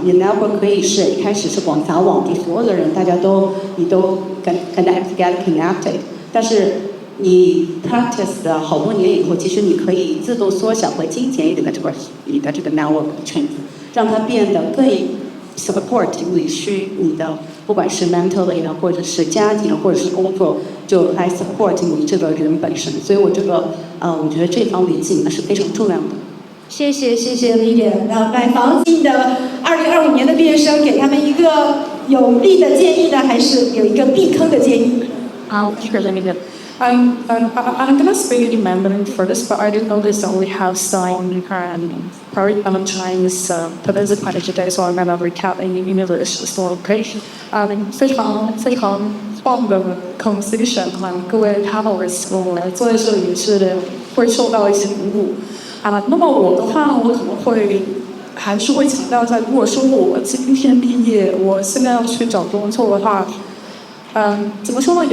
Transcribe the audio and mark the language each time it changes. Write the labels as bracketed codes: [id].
[zh] 你的 network 可以是一开始是广撒网，你所有的人大家你都 [en] get connected， [zh] 但是你 practice 的好多年以后，其实你可以自动缩小和精简你的这个 network 圈子，让它变得更 support 你的不管是 mentally 的，或者是家庭，或者是工作，就来 support 你这个人本身。所以我觉得这方面技能是非常重要的。谢谢 Lilian。那买房进的2025年的毕业生，给他们一个有利的建议呢，还是有一个避坑的建议？ [en] I'm gonna speak in Mandarin first, but I didn't notice that we have some very Chinese participants today, so I'm gonna recap in English. So OK， [zh] 非常棒的 conversation 各位 panelists 我来坐在这里是会受到一些鼓舞那么我的话，我可能会还是会强调在，如果说我今天毕业，我现在要去找工作的话。怎么说呢？